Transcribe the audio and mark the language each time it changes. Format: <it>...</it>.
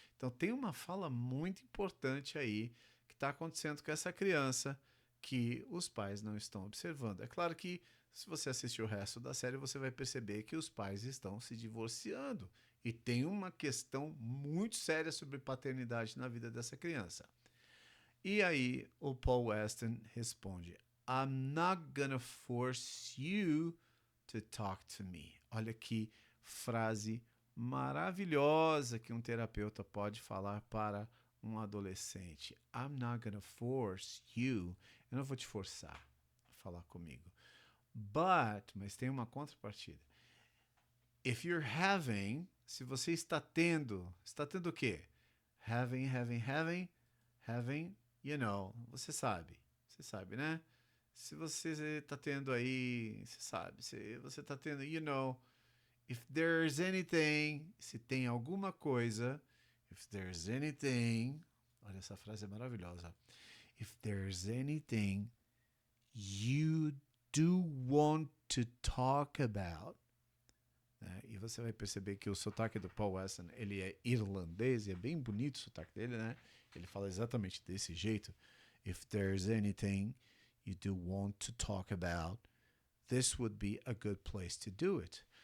<pt>Então tem uma fala muito importante aí que está acontecendo com essa criança que os pais não estão observando. É claro que se você assistir o resto da série, você vai perceber que os pais estão se divorciando e tem uma questão muito séria sobre paternidade na vida dessa criança. E aí o Paul Weston responde:</pt> <en>I'm not gonna force you to talk to me.</en> <pt>Olha que frase maravilhosa que um terapeuta pode falar para um adolescente.</pt> <en>I'm not gonna force you.</en> <pt>Eu não vou te forçar a falar comigo. Mas tem uma contrapartida.</pt> <en>If you're having,</en> <pt>se você está tendo o quê?</pt> <en>Having, you know,</en> <pt>você sabe, né? Se você está tendo aí, você sabe, se você está tendo,</pt> <en>you know, if there's anything,</en> <pt>se tem alguma coisa,</pt> <en>if there's anything,</en> <pt>olha, essa frase é maravilhosa.</pt> <en>If there's anything you do want to talk about, né?</en> <pt>E você vai perceber que o sotaque do Paul Weston, ele é irlandês e é bem bonito o sotaque dele, né? Ele fala exatamente desse jeito.</pt> <en>If there's anything you do want to talk about, this would be a good place to do it.</en>